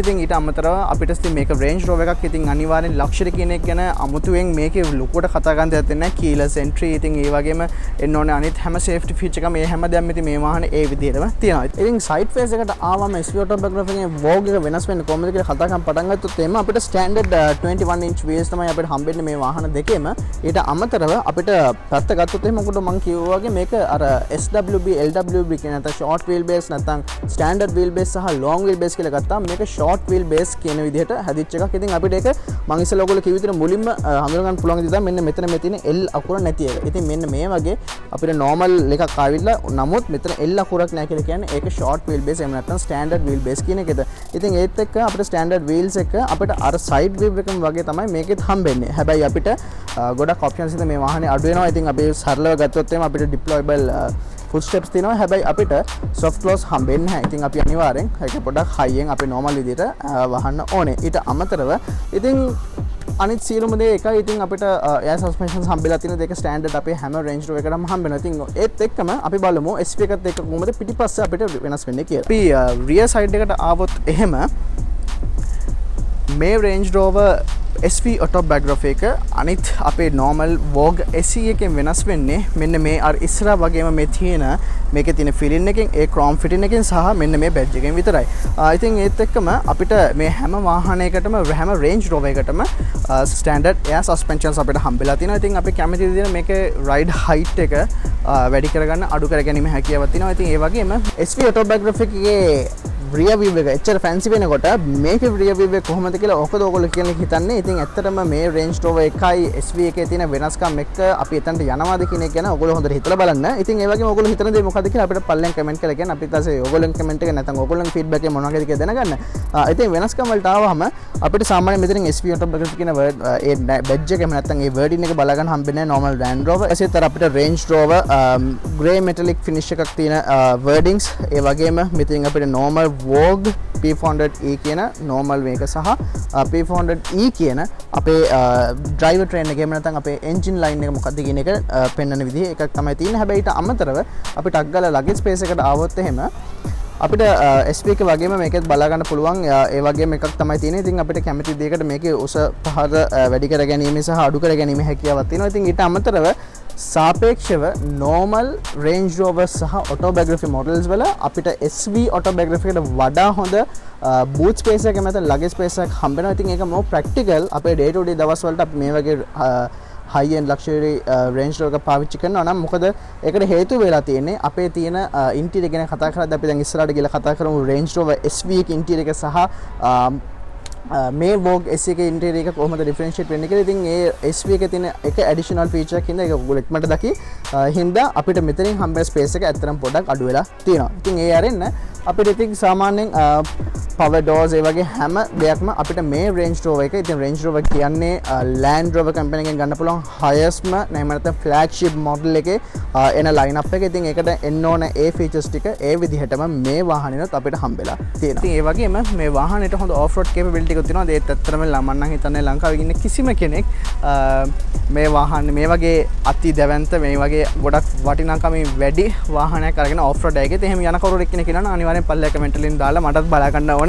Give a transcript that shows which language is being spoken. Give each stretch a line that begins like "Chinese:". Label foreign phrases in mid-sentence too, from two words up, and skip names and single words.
Sinhala: ඉතින් ඊට අමතරව අපිට මේක Range Rover එකක්. ඉතින් අනිවාර්යෙන් luxury කියන එක ගැන අමුතුවෙන් මේකේ ලොකුවට කතා කරන්න දෙයක් නැහැ.
English: keyless entry
Sinhala: ඉතින් ඒ වගේම එන්න ඕනේ අනිත් හැම
English: safety feature
Sinhala: එකම මේ හැම දෙයක්ම ඉතින් මේ වාහනේ ඒ විදිහටම තියෙනවා. ඉතින්
English: side face
Sinhala: එකට ආවම SE Autobiography එකේ Vogue එක වෙනස් වෙන්නේ කොහොමද කියලා කතා කරන් පටන් ගත්තොත් එහෙම අපිට
English: standard 21 inch wheels
Sinhala: තමයි අපිට හම්බෙන්නේ මේ වාහන දෙකේම. ඊට අමතරව අපිට පැත්ත ගත්තොත් එහෙම මොකද මම කිව්වා වගේ මේක අර SWB LWB කියන නැත්නම්
English: short wheel base
Sinhala: නැත්නම්
English: standard wheel base
Sinhala: සහ
English: long wheel base
Sinhala: කියලා ගත්තාම මේක
English: short wheel base
Sinhala: කියන විදිහට හැදිච්ච එකක්. ඉතින් අපිට ඒක මම ඉස්සෙල්ලා ඔයගොල්ලෝ කිව්ව විදිහට මුලින්ම හඳුනා ගන්න පුළුවන් විදිහට මෙන්න මෙතන මේ තියෙන L අකුර නැති එක. ඉතින් මෙන්න මේ වගේ අපිට normal එකක් ආවිල්ලා නමුත් මෙතන L අකුරක් නැහැ කියලා කියන්නේ ඒක
English: short wheel base
Sinhala: එහෙම නැත්නම්
English: standard wheel base
Sinhala: කියන එකද. ඉතින් ඒත් එක්ක අපිට
English: standard wheels
Sinhala: එක අපිට අර
English: side view
Sinhala: එකම වගේ තමයි මේකෙත් හම්බෙන්නේ. හැබැයි අපිට ගොඩක් options ඉතින් මේ වාහනේ අඩු වෙනවා. ඉතින් අපි සරලව ගත්තොත් එහෙම අපිට
English: deployable footsteps
Sinhala: තියෙනවා. හැබැයි අපිට
English: soft close
Sinhala: හම්බෙන්නේ නැහැ. ඉතින් අපි අනිවාර්යෙන් ඒක පොඩක් high එකෙන් අපි normal විදිහට වහන්න ඕනේ. ඊට අමතරව ඉතින් අනිත් සියලුම දේ එකයි. ඉතින් අපිට
English: air suspensions
Sinhala: හම්බෙලා තියෙන දෙක standard අපේ හැම Range Rover එකකටම හම්බෙනවා. ඉතින් ඒත් එක්කම අපි බලමු SP එකත් එක්ක කොහොමද පිටිපස්සේ අපිට වෙනස් වෙන්නේ කියලා. අපි
English: rear side
Sinhala: එකට ආවොත් එහෙම මේ Range Rover SV autobiography එක අනිත් අපේ normal Vogue SE එකෙන් වෙනස් වෙන්නේ මෙන්න මේ අර ඉස්සරහා වගේම මේ තියෙන මේකේ තියෙන fill-in එකෙන් ඒ
English: chrome fitting
Sinhala: එකෙන් සහ මෙන්න මේ badge එකෙන් විතරයි. ඉතින් ඒත් එක්කම අපිට මේ හැම වාහනයකටම හැම Range Rover එකටම
English: standard air suspensions
Sinhala: අපිට හම්බෙලා තියෙනවා. ඉතින් අපි කැමති විදිහට මේකේ
English: ride height
Sinhala: එක වැඩි කරගන්න අඩු කරගැනීමේ හැකියාවක් තියෙනවා. ඉතින් ඒ වගේම SV autobiography එකේ
English: rear view
Sinhala: එක එච්චර fancy වෙනකොට මේකේ
English: rear view
Sinhala: එක කොහොමද කියලා ඔකද ඔයගොල්ලෝ කියන්නේ හිතන්නේ. ඉතින් ඇත්තටම මේ Range Rover එකයි SV එකේ තියෙන වෙනස්කම් එක්ක අපි එතනට යනවාද කියන එක ගැන ඔයගොල්ලෝ හොඳට හිතලා බලන්න. ඉතින් ඒ වගේම ඔයගොල්ලෝ හිතන දේ මොකද්ද කියලා අපිට පල්ලෙන් කමෙන්ට් කරලා කියන්න. අපිත් ඊට ඔයගොල්ලන් කමෙන්ට් එක නැත්නම් ඔයගොල්ලන්ගේ ෆීඩ්බැක් එක මොනවද කියලා දැනගන්න. ඉතින් වෙනස්කම් වලට ආවම අපිට සාමාන්‍යයෙන් මෙතනින් SV autobiography කියන ඒ badge එක එහෙම නැත්නම් ඒ wording එක බලා ගන්න හම්බෙන්නේ normal Land Rover. එසේතර අපිට Range Rover
English: grey metallic finish
Sinhala: එකක් තියෙන wordings ඒ වගේම මෙතනින් අපිට normal Vogue P400E කියන normal මේක සහ P400E කියන අපේ
English: driver train
Sinhala: එක එහෙම නැත්නම් අපේ
English: engine line
Sinhala: එක මොකක්ද කියන එක පෙන්වන විදිහ එකක් තමයි තියෙන්නේ. හැබැයි ඊට අමතරව අපි ටක් ගාලා
English: luggage space
Sinhala: එකට ආවොත් එහෙම අපිට SP එක වගේම මේකත් බලා ගන්න පුළුවන් ඒ වගේම එකක් තමයි තියෙන්නේ. ඉතින් අපිට කැමති දෙයකට මේකේ උස පහත වැඩි කර ගැනීම සහ අඩු කර ගැනීම හැකියාවක් තියෙනවා. ඉතින් ඊට අමතරව සාපේක්ෂව normal Range Rover සහ autobiography models වල අපිට SV autobiography එකට වඩා හොඳ
English: boot space
Sinhala: එකක් නැත්නම්
English: luggage space
Sinhala: එකක් හම්බ වෙනවා. ඉතින් ඒක
English: more practical
Sinhala: අපේ
English: day to day
Sinhala: දවස් වලට අපි මේ වගේ
English: high end luxury
Sinhala: Range Rover එක පාවිච්චි කරනවා නම් මොකද ඒකට හේතු වෙලා තියෙන්නේ අපේ තියෙන interior ගැන කතා කරද්දී අපි දැන් ඉස්සරහට ගිහලා කතා කරමු Range Rover SV එක interior එක සහ මේ Vogue SE එකේ interior එක කොහොමද differentiate වෙන්නේ කියලා. ඉතින් ඒ SV එකේ තියෙන එක
English: additional feature
Sinhala: එකක් හින්දා ඒක ඔයගොල්ලෝ ඉක්මනට දකි. හින්දා අපිට මෙතනින් හම්බෙන space එක ඇත්තටම පොඩ්ඩක් අඩු වෙලා තියෙනවා. ඉතින් ඒ අරින්න අපිට ඉතින් සාමාන්‍යයෙන්
English: power doors
Sinhala: ඒ වගේ හැම දෙයක්ම අපිට මේ Range Rover එක. ඉතින් Range Rover කියන්නේ Land Rover company එකෙන් ගන්න පුළුවන් highestම නැත්නම්
English: flagship model
Sinhala: එකේ එන
English: line up
Sinhala: එක. ඉතින් ඒකට එන්න ඕන ඒ features ටික ඒ විදිහටම මේ වාහනේනොත් අපිට හම්බෙලා තියෙනවා. ඉතින් ඒ වගේම මේ වාහනේට හොඳ
English: off road capability
Sinhala: එකක් තියෙනවා. ඒත් ඇත්තටම මම නම් හිතන්නේ ලංකාවේ ඉන්න කිසිම කෙනෙක් මේ වාහනේ මේ වගේ අති දැවැන්ත මේ වගේ ගොඩක් වටිනාකමින් වැඩි වාහනයක් අරගෙන
English: off road
Sinhala: එකේ එහෙම යන කවුරුෙක් කෙනෙක් ඉන්නවා නම් අනිවාර්යෙන් පල්ලෙය කමෙන්ට් වලින් දාලා මටත් බලා ගන්න ඕනේ.